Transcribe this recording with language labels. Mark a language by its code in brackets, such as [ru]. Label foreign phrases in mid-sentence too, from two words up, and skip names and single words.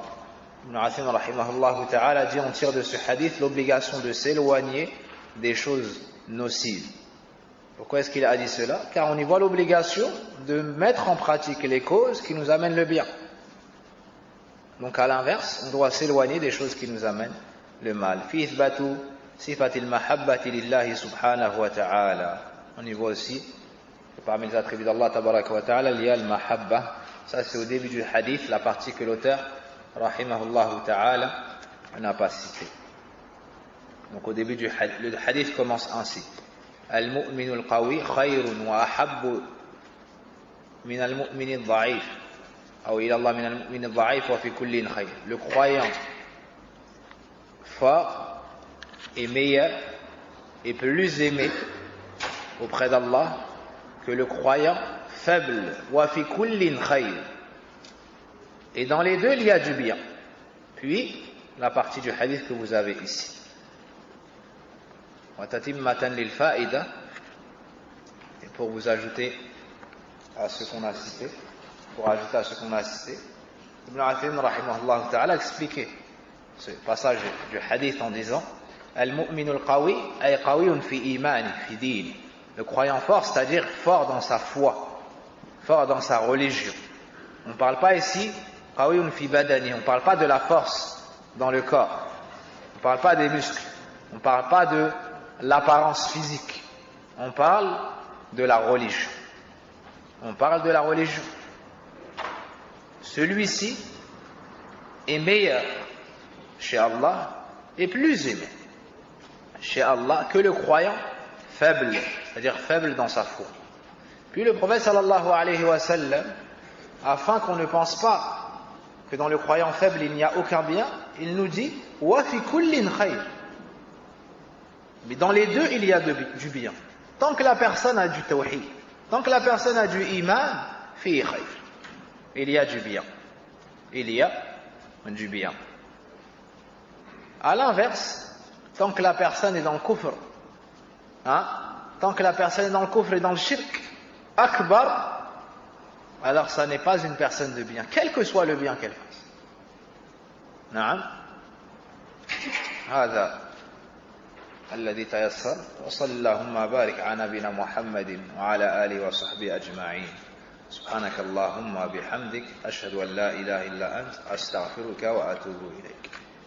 [fr] Ibn Athim [ar] رحمه الله تعالى [fr] dit, on tire de ce hadith l'obligation de s'éloigner des choses nocives. Pourquoi est-ce qu'il a dit cela? Car on y voit l'obligation de mettre en pratique les causes qui nous amènent le bien. Donc à l'inverse, on doit s'éloigner des choses qui nous amènent le mal. [ar] في إثبات صفة المحبة لله سبحانه وتعالى. [fr] On y voit aussi que parmi les attributs d'Allah [ar] تبارك وتعالى, [fr] il y a le mahabba. Ça c'est au début du hadith, la partie que l'auteur [ar] رحمه الله تعالى [fr] n'a pas citée. Donc au début du hadith, le hadith commence ainsi: [ar] المؤمن القوي خير وأحب من المؤمن الضعيف، ou إلى الله من المؤمن الضعيف وفي كل خير. [fr] Le croyant fort est meilleur et plus aimé auprès d'Allah que le croyant faible. [ar] وفي كل خير. [fr] Et dans les deux, il y a du bien. Puis, la partie du hadith que vous avez ici. [ar] وتتمة للفائدة. [fr] Et pour vous ajouter à ce qu'on a cité, Ibn Athim [ar] رحمه الله تعالى [fr] a expliqué ce passage du hadith en disant: [ar] المؤمن القوي أي قوي في إيمانه في دينه. [fr] Le croyant fort, c'est-à-dire fort dans sa foi, fort dans sa religion. On ne parle pas ici [ar] قوي في بدنه, [fr] on ne parle pas de la force dans le corps, on ne parle pas des muscles, on ne parle pas de l'apparence physique, on parle de la religion. On parle de la religion. Celui-ci est meilleur chez Allah et plus aimé chez Allah que le croyant faible, c'est-à-dire faible dans sa foi. Puis le prophète [ar] صلى الله عليه وسلم, [fr] afin qu'on ne pense pas que dans le croyant faible il n'y a aucun bien, il nous dit [ar] وفي كل خير. [fr] Mais dans les deux il y a du bien. Tant que la personne a du tawhid, tant que la personne a du iman, [ar] فيه خير. [fr] Il y a du bien. Il y a du bien. À l'inverse, tant que la personne est dans le kufr, tant que la personne est dans le kufr et dans le [ar] شرك أكبر, [fr] alors ça n'est pas une personne de bien, quel que soit le bien qu'elle fasse. [ar] نعم هذا الذي تيسر وصلى اللهم بارك على نبينا محمد وعلى آله وصحبه أجمعين سبحانك اللهم بحمدك أشهد أن لا إله إلا أنت أستغفرك وأتوب إليك